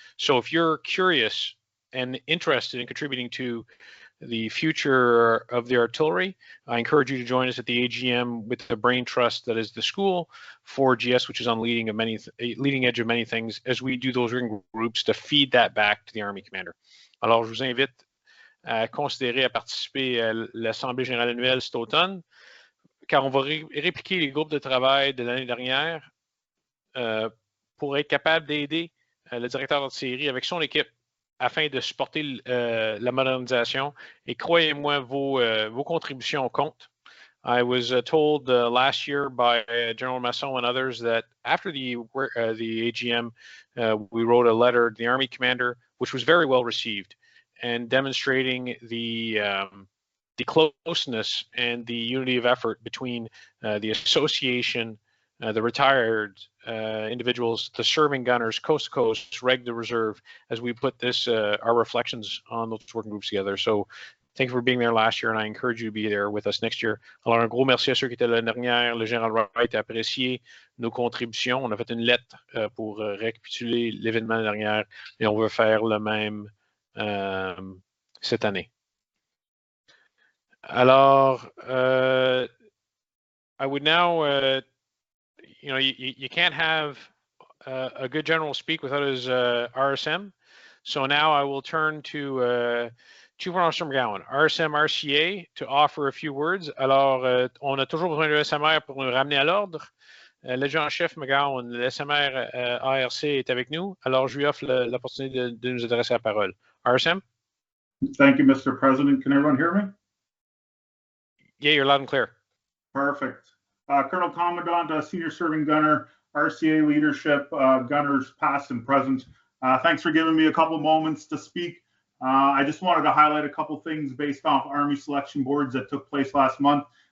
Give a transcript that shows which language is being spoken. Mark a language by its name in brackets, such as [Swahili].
[English] So if you're curious and interested in contributing to the future of the artillery, I encourage you to join us at the AGM with the brain trust that is the school for GS, which is on leading edge of many things, as we do those working groups to feed that back to the Army Commander. [French] Alors, je vous invite à considérer à participer à l'Assemblée générale annuelle cet automne, car on va répliquer les groupes de travail de l'année dernière pour être capable d'aider le directeur d'artillerie avec son équipe afin de supporter la modernisation. Et croyez-moi, vos contributions comptent. [English] I was told last year by General Masson and others that after the AGM, we wrote a letter to the Army Commander, which was very well received, and demonstrating the closeness and the unity of effort between the association, the retired individuals, the serving gunners, coast to coast, reg to reserve, as we put this, our reflections on those working groups together. So thank you for being there last year, and I encourage you to be there with us next year. [French] Alors, un gros merci à ceux qui étaient là l'année dernière. Le général Wright a apprécié nos contributions. On a fait une lettre pour récapituler l'événement l'année dernière, et on veut faire le même cette année. [English] Alors, I would now you can't have a good general speak without his RSM. So now I will turn to Chief Warrant Officer McGowan, RSM RCA, to offer a few words. [French] Alors, on a toujours besoin de SMR pour nous ramener à l'ordre. L'adjudant-chef McGowan, le SMR ARC est avec nous. Alors, je lui offre l'opportunité de nous adresser la parole. [English] RSM? Thank you, Mr. President. Can everyone hear me? Yeah, you're loud and clear. Perfect. Colonel Commandant, Senior Serving Gunner, RCA leadership, gunners past and present. Thanks for giving me a couple moments to speak. I just wanted to highlight a couple things based off Army selection boards that took place last month.